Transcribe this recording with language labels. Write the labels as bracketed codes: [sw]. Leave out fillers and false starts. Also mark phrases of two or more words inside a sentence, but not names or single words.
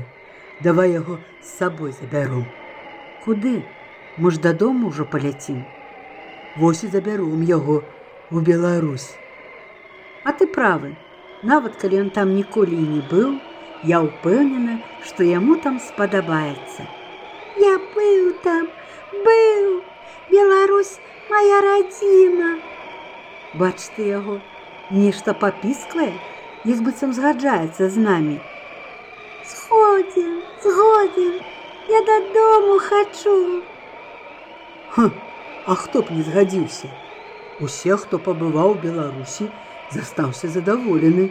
[be] Давай яго з сабой забяру. Куды? Мы ж дадому ўжо паляцім. Вось і забяром яго у Беларусь. А ты правы. Нават калі ён там ніколі і не быў, Я ўпэўнена, што яму там спадабаецца. [ru] Я был там, был. Беларусь моя родина. [be] Бач ты яго, нешта папісквае, як быццам згаджаецца з намі. [ru] Сходим, сходим. Я додому хочу. [be] А хто б не згадзіўся? Усе, хто пабываў у Беларусі, застаўся задаволены.